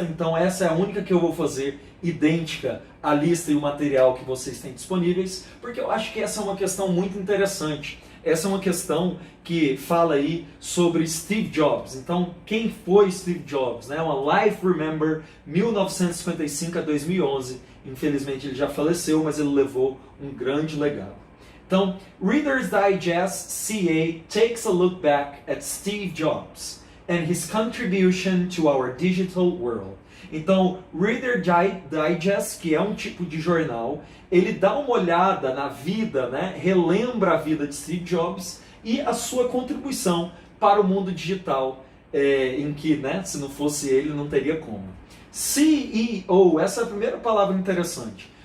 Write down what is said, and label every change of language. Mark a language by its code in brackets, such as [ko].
[pt] Então, essa é a única que eu vou fazer idêntica à lista e o material que vocês têm disponíveis, porque eu acho que essa é uma questão muito interessante. Essa é uma questão que fala aí sobre Steve Jobs. Então, quem foi Steve Jobs? Uma [en] Life Remember [pt] 1955 a 2011. Infelizmente ele já faleceu, mas ele levou um grande legado. Então, [en] Reader's Digest CA takes a look back at Steve Jobs and his contribution to our digital world. [pt] Então, Reader Digest, que é um tipo de jornal, ele dá uma olhada na vida, relembra a vida de Steve Jobs e a sua contribuição para o mundo digital, em que, se não fosse ele, não teria como. CEO, essa é a primeira palavra interessante.